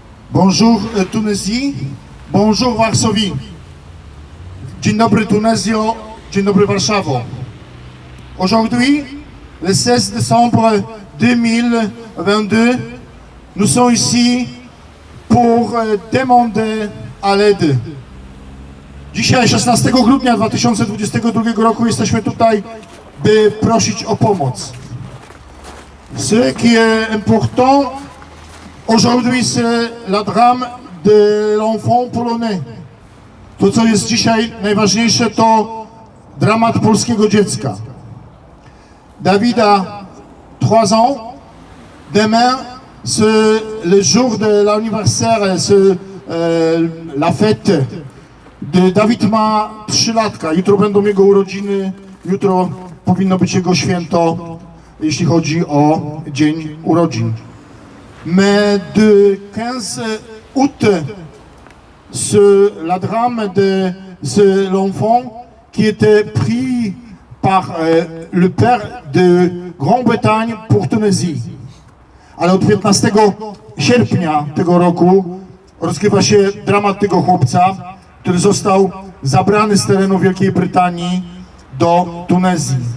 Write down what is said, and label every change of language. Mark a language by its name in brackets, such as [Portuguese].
[French] Bonjour Tunisie, bonjour Varsovie. [Polish] Dzień dobry Tunezjo, dzień dobry Warszawo. [French] Aujourd'hui, le 16 décembre 2022, nous sommes ici pour demander à l'aide. [Polish] Dzisiaj, 16 grudnia 2022 roku, jesteśmy tutaj, by prosić o pomoc. [French] Ce qui est important aujourd'hui, c'est la drame de l'enfant polonais. [Polish] To, co jest dzisiaj najważniejsze, to dramat polskiego dziecka. [French] David a 3 ans. Demain, c'est le jour de l'anniversaire, c'est la fête. [Polish] Dawid ma 3 latka. Jutro będą jego urodziny. Jutro powinno być jego święto, jeśli chodzi o dzień urodzin. [French] Mais de 15 août, c'est la drame de l'enfant qui était pris par le père de Grande-Bretagne pour Tunisie. [Polish] Ale od 15 sierpnia tego roku rozgrywa się dramat tego chłopca, który został zabrany z terenu Wielkiej Brytanii do Tunezji.